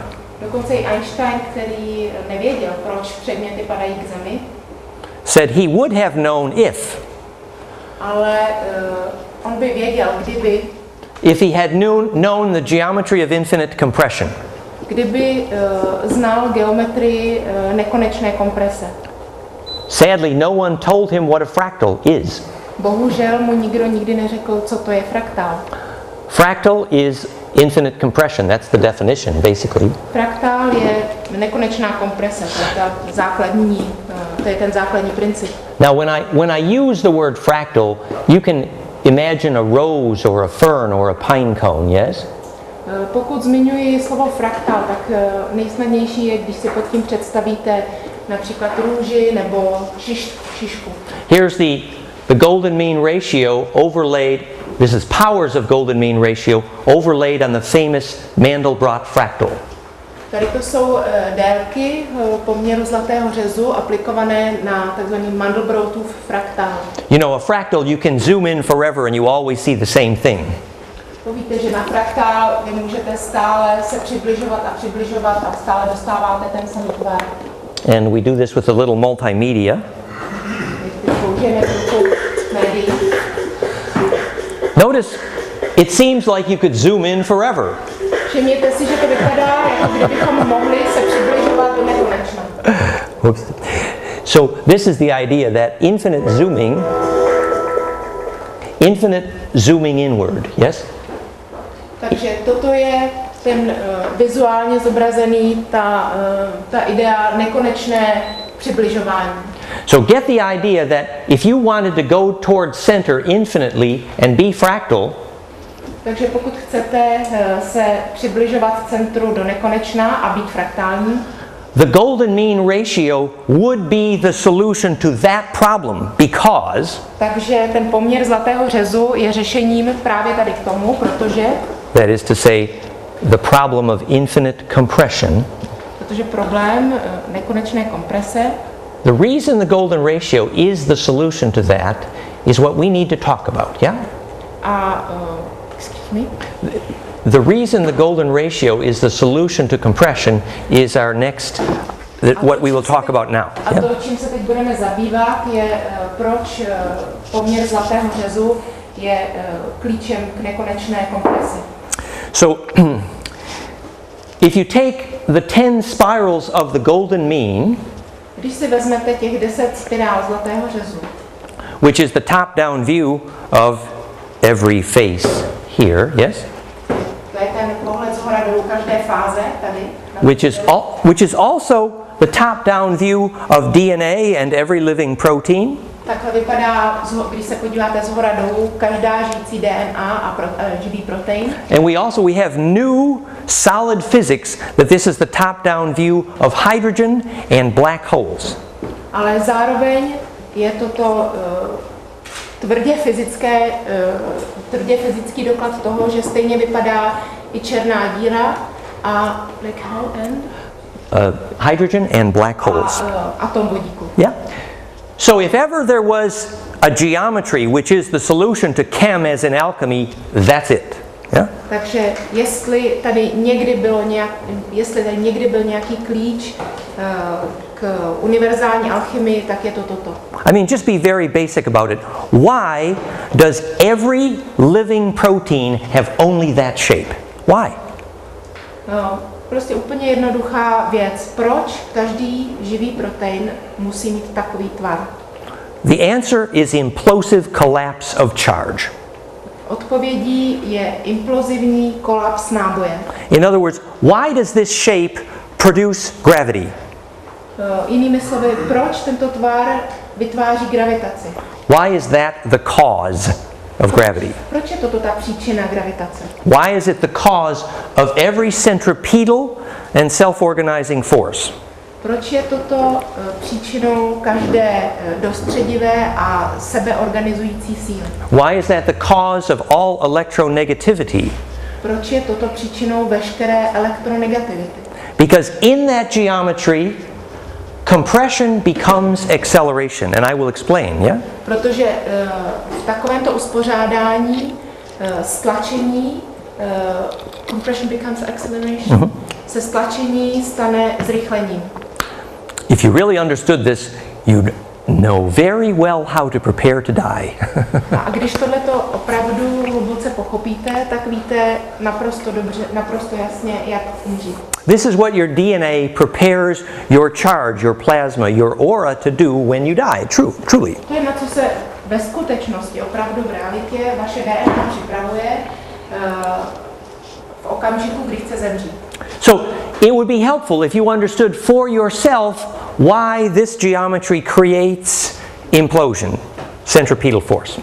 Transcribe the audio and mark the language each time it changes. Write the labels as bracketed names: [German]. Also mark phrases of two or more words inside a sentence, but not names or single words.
[Czech] dokonce i Einstein, který nevěděl, proč předměty padají k zemi, [English] said he would have known [Czech] ale on by věděl, [English] if he had known the geometry of infinite compression. [Czech] Kdyby znal geometrii nekonečné komprese. [English] Sadly, no one told him what a fractal is. [Czech] Bohužel mu nikdo nikdy neřekl, co to je fraktál. [English] Fractal is infinite compression. That's the definition, basically. [Czech] Fraktál je nekonečná komprese, to je ten základní princip. [English] Now, when I use the word fractal, you can imagine a rose or a fern or a pine cone, yes? [Czech] Pokud zmiňuji slovo fraktál, tak nejsnadnější je, když si pod tím představíte například růži nebo šišku. [English] Here's the golden mean ratio overlaid. This is powers of golden mean ratio overlaid on the famous Mandelbrot fractal. [Czech] Tady to jsou délky poměru zlatého řezu aplikované na takzvaný Mandelbrotův fraktál. [English] You know, a fractal you can zoom in forever and you always see the same thing. [Czech] To víte, že na fraktál vy můžete stále se přibližovat a stále dostáváte ten samý tvar. [English] And we do this with a little multimedia. Notice, it seems like you could zoom in forever. [Czech] Všimněte si, že to vypadá, jako kdybychom mohli se přibližovat do nekonečna. [English] So this is the idea that infinite zooming inward, yes? [Czech] Takže toto je ten vizuálně zobrazený, ta idea nekonečné přibližování. [English] So get the idea that if you wanted to go towards center infinitely and be fractal, [Czech] takže pokud chcete se přibližovat centru do nekonečna a být fraktální, [English] the golden mean ratio would be the solution to that problem because [Czech] takže ten poměr zlatého řezu je řešením právě tady k tomu, protože [English] that is to say the problem of infinite compression. [Czech] Protože problém nekonečné komprese. [English] The reason the golden ratio is the solution to that is what we need to talk about, yeah? Excuse me? The reason the golden ratio is the solution to compression is our next, what we will talk about now. [Czech] A to, čím se teď budeme zabývat, je proč poměr zlatého řezu je klíčem k nekonečné kompresi. [English] So, if you take the 10 spirals of the golden mean, [Czech] Když si vezmete těch 10 spirál zlatého řezu, [English] which is the top-down view of every face here, yes? [Czech] to je ten pohled zhora dolů každé fáze tady, [English] Which is also the top-down view of DNA and every living protein. [Czech] takhle vypadá, když se podíváte zhora dolů, každá žijící DNA a živý protein. [English] And we have new solid physics that this is the top-down view of hydrogen and black holes. [Czech] Ale zároveň je toto tvrdě fyzický doklad toho, že stejně vypadá i černá díra a [English] black hole and Hydrogen and black holes. [Czech] atom vodíku. [English] Yeah. So if ever there was a geometry which is the solution to chem as in alchemy, that's it. Yeah? [Czech] Takže jestli tady někdy byl nějaký klíč k univerzální alchymii, tak je to toto. [English] I mean, just be very basic about it. Why does every living protein have only that shape? Why? [Czech] No, prostě úplně jednoduchá věc. Proč každý živý protein musí mít takový tvar? [English] The answer is implosive collapse of charge. [Czech] Odpovědí je implozivní kolaps náboje. [English] In other words, why does this shape produce gravity? [Czech] Jinými slovy, proč tento tvar vytváří gravitaci? [English] Why is that the cause of gravity? [Czech] Proč je toto ta příčina gravitace? [English] Why is it the cause of every centripetal and self-organizing force? [Czech] Proč je toto příčinou každé dostředivé a sebeorganizující síly? [English] Why is that the cause of all electronegativity? [Czech] Proč je toto příčinou veškeré elektronegativity? [English] Because in that geometry, compression becomes acceleration, and I will explain, yeah? [Czech] Protože v takovémto uspořádání stlačení [English] compression becomes acceleration, [Czech] se stlačení stane zrychlením. [English] If you really understood this, you'd know very well how to prepare to die. [Czech] A když tohleto opravdu hluboce pochopíte, tak víte naprosto dobře, naprosto jasně, jak umřít. [English] This is what your DNA prepares your charge, your plasma, your aura to do when you die, truly. [Czech] To je, na co se ve skutečnosti, opravdu v realitě, vaše DNA připravuje v okamžiku, kdy chce zemřít. [English] So it would be helpful if you understood for yourself why this geometry creates implosion, centripetal force.